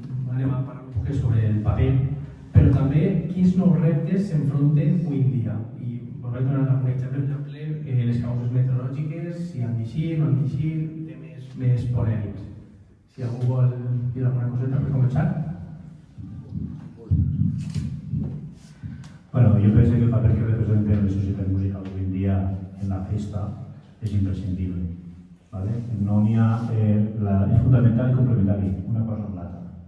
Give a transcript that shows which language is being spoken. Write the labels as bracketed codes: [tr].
[ca] Anem a parlar un poc sobre el paper, però també quins nous reptes s'enfronten avui en dia. I volem donar algun exemple, per exemple, les causes meteorològiques, si han d'eixir, no han d'eixir, temes més polèmics. Si algú vol dir alguna coseta per començar. [es] Bueno, yo pienso que el papel que representa la sociedad musical hoy en día en la fiesta es imprescindible, ¿vale? [ca] No n'hi ha, és fundamental i complementari, una cosa amb l'altra.